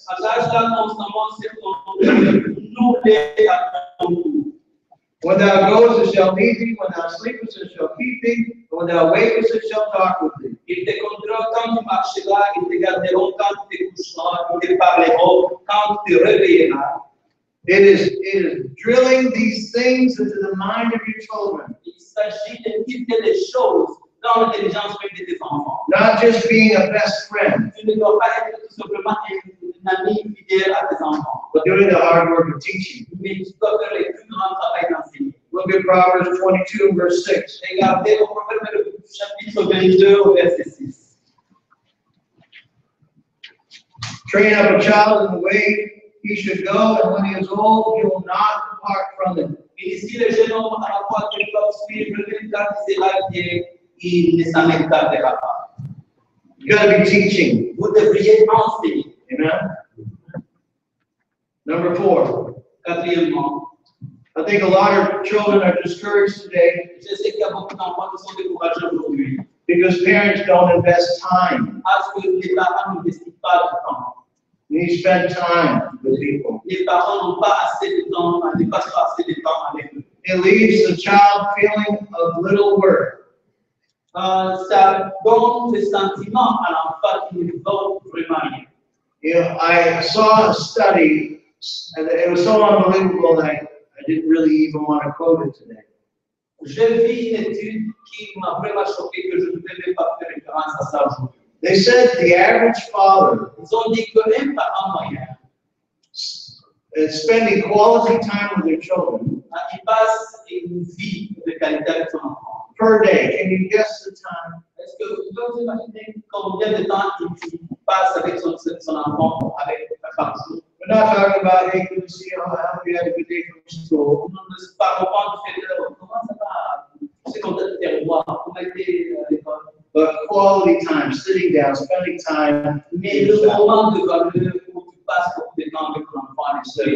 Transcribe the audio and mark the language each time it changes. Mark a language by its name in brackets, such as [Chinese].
[French] Attache-la constamment sur ton cœur, noue-les à ton cou. [English] When thou goest, it shall lead thee. When thou sleepest, it shall keep thee. And when thou wakest, it shall talk with thee. [French] Ils te conduiront quand tu marcheras, ils te garderont quand tu te coucheras, ils te parleront quand tu te réveilleras. [English] It is drilling these things into the mind of your children. [French] Il s'agit de filtrer les choses dans l'intelligence même de tes enfants. [English] Not just being a best friend, [French] Tu ne dois pas être tout simplement un ami fidèle à tes enfants, [English] but doing the hard work of teaching. [French] mais tu dois faire le plus grand travail d'enseigner. [English] Look at Proverbs 22, verse 6. [French] Regardez au Proverbe chapitre 22 au verset 6. [English] Train up a child in the way he should go, and when he is old, he will not depart from it. [French] Et ici, le jeune homme à la fois qu'il doit suivre, même quand il sera vieux, il ne s'en écartera pas. [English] You got to be teaching. [French] Vous devriez enseigner. [English] Amen. Number 4. [French] Quatrièmement, [English] I think a lot of children are discouraged today [French] je sais qu'il y a beaucoup d'enfants qui sont découragés aujourd'hui [English] because parents don't invest time. [French] parce que les parents n'investissent pas de temps. [English] You need to spend time with people. [French] Les parents n'ont pas assez de temps, ne passent pas assez de temps avec eux. [English] It leaves the child feeling of little worth. [French] Ça donne le sentiment à l'enfant qu'il ne vaut vraiment rien. [English] You know, I saw a study, and it was so unbelievable that I didn't really even want to quote it today. [French] J'ai vu une étude qui m'a vraiment choqué que je ne peux même pas faire référence à ça aujourd'hui. [English] They said the average father [French] Ils ont dit qu'un parent moyen, [English] is spending quality time with their children [French] il passe une vie de qualité avec son enfant. [English] per day. Can you guess the time? [French] Est-ce que vous pouvez vous imaginer combien de temps il passe avec son enfant avec par jour? [English] We're not talking about, hey, good to see you, I hope you had a good day from school. [French] Nous ne parlons pas du fait de comment ça va, c'est content de te revoir, comment était l'école. [English] But quality time, sitting down, spending time. [French] Mais le moment de valeur où tu passes beaucoup de temps avec ton enfant, et